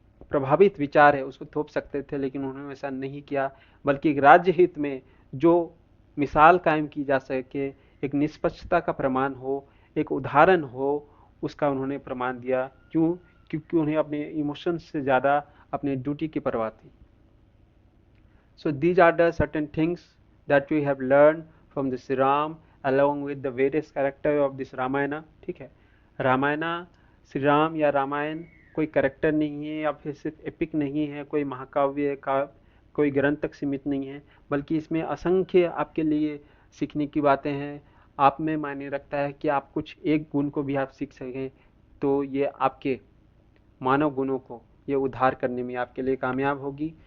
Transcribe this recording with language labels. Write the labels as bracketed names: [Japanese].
[Hindi] प्रभावित विचार है उसको थोप सकते थे, लेकिन उन्होंने ऐसा नहीं किया, बल्कि एक राज्य हित में जो मिसाल कायम की जा सके, एक निष्पक्षता का प्रमाण हो, एक उदाहरण हो, उसका उन्होंने प्रमाण दिया। क्यों? क्योंकि उन्हें अपने इमोशंस से ज़्यादा अपने ड्यूटी की परवाह थी। [English] So these are the certain things that we have learned from this Ram along with the various character of this Ramayana। [Hindi] ठीक है, रामायणा, श्री राम या रामायण कोई करेक्टर नहीं है या फिर सिर्फ एपिक नहीं है, कोई महाकाव्य का कोई ग्रंथ तक सीमित नहीं है, बल्कि इसमें असंख्य आपके लिए सीखने की बातें हैं। आप में मायने रखता है कि आप कुछ एक गुण को भी आप सीख सकें, तो ये आपके मानव गुणों को ये उद्धार करने में आपके लिए कामयाब होगी।